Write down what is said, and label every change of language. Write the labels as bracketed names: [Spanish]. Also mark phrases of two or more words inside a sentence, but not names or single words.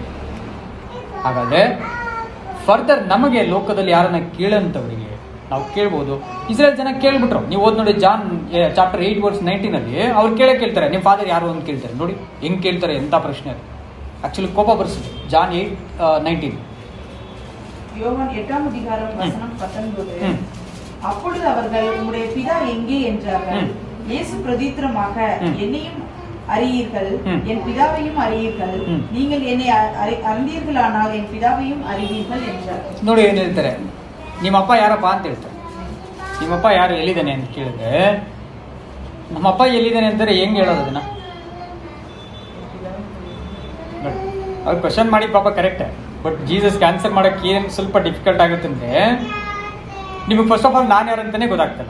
[Kannada] ಹಾಗಾದರೆ ಫರ್ದರ್ ನಮಗೆ ಲೋಕದಲ್ಲಿ ಯಾರನ್ನ ಕೇಳಂಥವರಿಗೆ ನಾವು ಕೇಳ್ಬೋದು. ಇಸ್ರೇಲ್ ಜನ ಕೇಳ್ಬಿಟ್ರು, ನೀವು ಓದ್ ನೋಡಿ ಜಾನ್ [English] chapter 8 verse 19 [Kannada] ಅವ್ರು ಕೇಳ್ತಾರೆ, ನಿಮ್ಮ ಫಾದರ್ ಯಾರು ಅಂತ ಕೇಳ್ತಾರೆ. ನೋಡಿ ಹೆಂಗೆ ಕೇಳ್ತಾರೆ, ಎಂಥ ಪ್ರಶ್ನೆ ಅದು. ಆಕ್ಚುಲಿ ಕೋಪ ಬರ್ಸಿದೆ. ಜಾನ್ 8:19. [Tamil] யோவான் 8:19. அப்பொழுது அவர்கள் உம்முடைய பிதா எங்கே என்றார்கள். இயேசு பிரதித்திரமாக, என்னையும் அறியீர்கள், என் பிதாவையும் அறியீர்கள். நீங்கள் என்னை அறிந்தீர்களானால் என் பிதாவையும் அறிவீர்கள் என்றார். [Kannada] ನೋಡಿ ಏನು ಹೇಳ್ತಾರೆ, ನಿಮ್ಮಪ್ಪ ಯಾರಪ್ಪ ಅಂತ ಹೇಳ್ತಾರೆ. ನಿಮ್ಮಪ್ಪ ಯಾರು, ಎಲ್ಲಿದ್ದಾನೆ ಅಂತ ಕೇಳಿದ್ರೆ, ನಮ್ಮಪ್ಪ ಎಲ್ಲಿದ್ದಾನೆ ಅಂತಾರೆ. ಹೆಂಗೆ ಹೇಳೋದು ಅದನ್ನ? ಅವ್ರು ಕ್ವಶನ್ ಮಾಡಿ ಪಾಪ ಕರೆಕ್ಟೇ, ಬಟ್ ಜೀಸಸ್ಗೆ ಆನ್ಸರ್ ಮಾಡೋಕ್ಕೆ ಏನು ಸ್ವಲ್ಪ ಡಿಫಿಕಲ್ಟ್ ಆಗುತ್ತೆ ಅಂದರೆ, ನಿಮಗೆ [English] first of all [Kannada] ನಾನು ಯಾರು ಅಂತಲೇ ಗೊತ್ತಾಗ್ತಲ್ಲ.